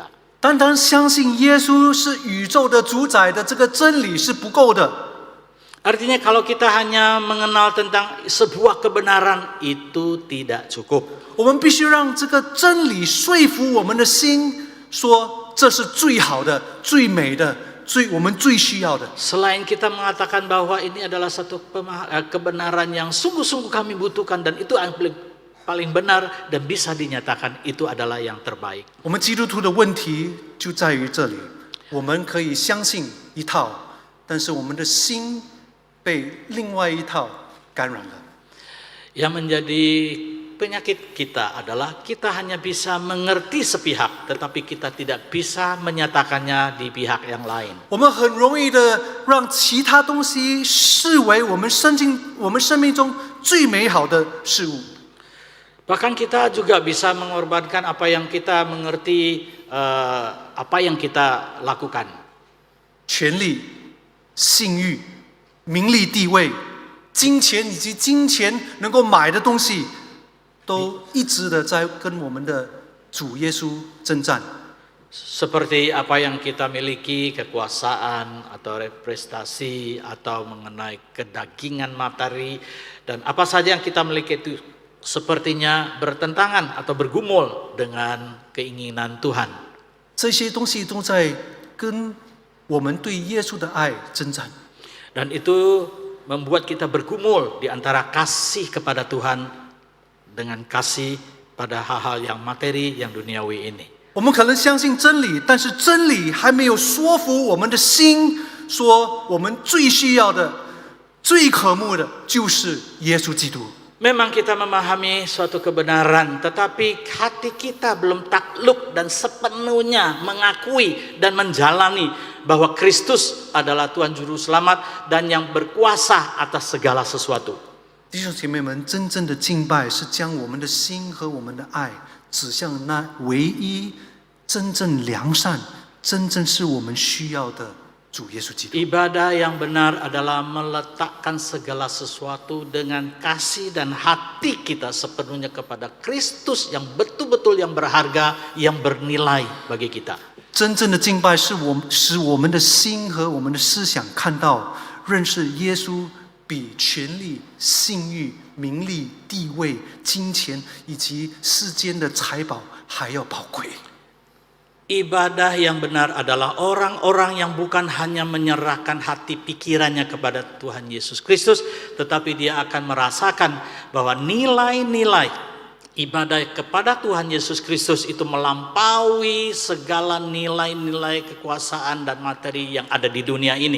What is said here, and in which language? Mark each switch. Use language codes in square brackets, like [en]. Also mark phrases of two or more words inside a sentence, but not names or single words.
[zh] 单单相信耶稣是宇宙的主宰的这个真理是不够的。 [id] Artinya kalau kita hanya mengenal tentang sebuah kebenaran itu tidak cukup. [zh] 我们必须让这个真理说服我们的心，说这是最好的、最美的、我们最需要的。 [id] Selain kita mengatakan bahwa ini adalah satu kebenaran yang sungguh-sungguh kami butuhkan dan itu yang paling benar dan bisa dinyatakan itu adalah yang terbaik. [zh] 我们基督徒的问题就在于这里，我们可以相信一套，但是我们的心被另外一套感染了。 [id] Yang menjadi penyakit kita adalah kita hanya bisa mengerti sepihak, tetapi kita tidak bisa menyatakannya di pihak yang lain. [zh] 我们很容易的让其他东西视为我们生命中最美好的事物。 [id] Bahkan kita juga bisa mengorbankan apa yang kita mengerti, apa yang kita lakukan. [zh] 权力、性欲、名利地位、金钱以及金钱能够买的东西，都一直的在跟我们的主耶稣征战。 [id] Seperti apa yang kita miliki, kekuasaan atau prestasi atau mengenai kedagingan materi, dan apa saja yang kita miliki itu sepertinya bertentangan atau bergumul dengan keinginan Tuhan. [zh] 这些东西都在跟我们对耶稣的爱征战。 [id] Dan itu membuat kita bergumul di antara kasih kepada Tuhan dengan kasih pada hal-hal yang materi, yang duniawi ini. [zh] 我们可能相信真理，但是真理还没有说服我们的心，说我们最需要的、最渴慕的就是耶稣基督。 [id] Memang kita memahami suatu kebenaran, tetapi hati kita belum takluk dan sepenuhnya mengakui dan menjalani bahwa Kristus adalah Tuhan Juru Selamat dan yang berkuasa atas segala sesuatu. [zh] 弟兄姐妹们，真正的敬拜是将我们的心和我们的爱指向那唯一、真正良善、真正是我们需要的主耶稣基督。 [id] Ibadah yang benar adalah meletakkan segala sesuatu dengan kasih dan hati kita sepenuhnya kepada Kristus yang betul-betul yang berharga, yang bernilai bagi kita. [zh] 真正的敬拜是使我们的心和我们的思想看到、认识耶稣比权力、性欲、名利、地位、金钱以及世间的财宝还要宝贵。 [id] Ibadah yang benar adalah orang-orang yang bukan hanya menyerahkan hati pikirannya kepada Tuhan Yesus Kristus, tetapi dia akan merasakan bahwa nilai-nilai ibadah kepada Tuhan Yesus Kristus itu melampaui segala nilai-nilai kekuasaan dan materi yang ada di dunia ini.